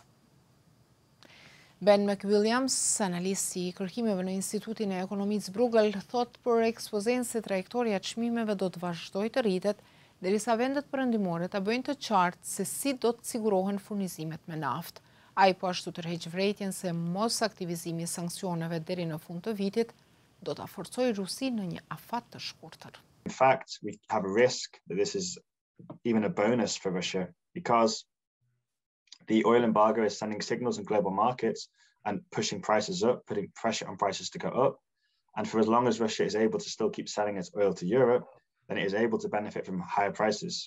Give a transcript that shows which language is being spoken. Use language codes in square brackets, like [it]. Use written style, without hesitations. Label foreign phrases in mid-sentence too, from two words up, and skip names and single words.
[sq] Ben McWilliams, analist i kërkimeve në Institutin e Ekonomisë Bruegel, thot për Ekspozën se trajektoria e çmimeve do të vazhdojë të rritet derisa vendet perëndimore ta bëjnë të qartë se si do të sigurohen furnizimet me naftë. Ai po ashtu tërheq vërejtjen se mos aktivizimi i sanksioneve deri në fund të vitit do ta forcojë Rusinë në një afat të shkurtër. [en] In fact, we have a risk that this is even a bonus for Russia because the oil embargo is sending signals in global markets and pushing prices up, putting pressure on prices to go up. And for as long as Russia is able to still keep selling its oil to Europe, then it is able to benefit from higher prices.